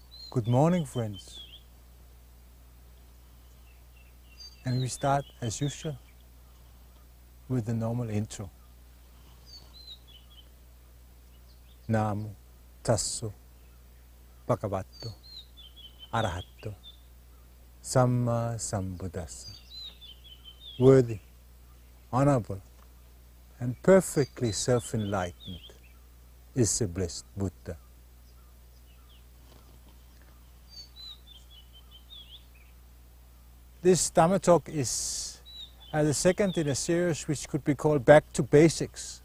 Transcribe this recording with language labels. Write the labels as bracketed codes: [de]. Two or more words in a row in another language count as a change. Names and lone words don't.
[en] Good morning, friends. And we start, as usual, with the normal intro. [pi] Namo tasso bhagavato arahato samma sambuddhassa. [en] Worthy, honorable, and perfectly self-enlightened is the blessed Buddha. This Dhamma talk is the second in a series which could be called Back to Basics.